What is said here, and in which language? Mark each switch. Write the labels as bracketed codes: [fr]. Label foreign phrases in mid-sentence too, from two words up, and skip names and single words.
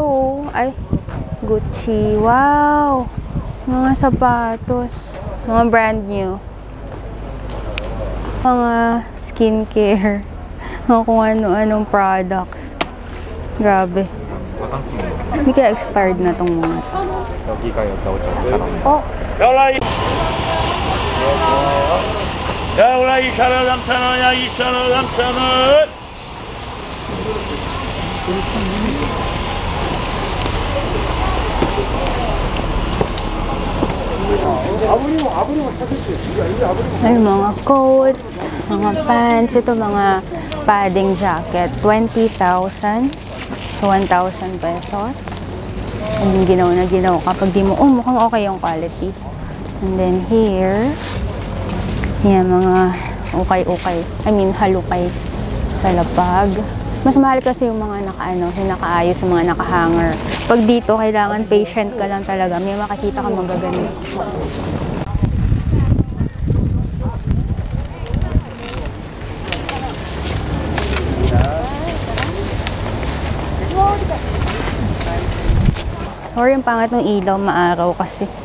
[tl] Ay, Gucci. Wow! Mga sapatos. Mga [en] brand new. [tl] Mga skincare. Mga kung ano-anong products. Grabe. Hindi kaya expired na tong mga ito. Oh! [ko] 야, 올라 2,000원, 3,000원, 야, 2,000원, 3,000원. [tl] Ay, mga coat, mga pants, ito mga [en] padding jacket, [tl] 20,000, so 1,000 pesos. And ginaw na ginaw kapag di mo, mukhang okay yung quality. [en] And then here, [tl] yan, mga ukay-ukay, [en] I mean [tl] halukay sa lapag. Mas mahal kasi yung mga yung nakaayos, yung mga nakahanger. Pag dito, kailangan patient ka lang talaga. May makikita ka magaganda. Sorry, yung pangat ng ilaw, maaraw kasi.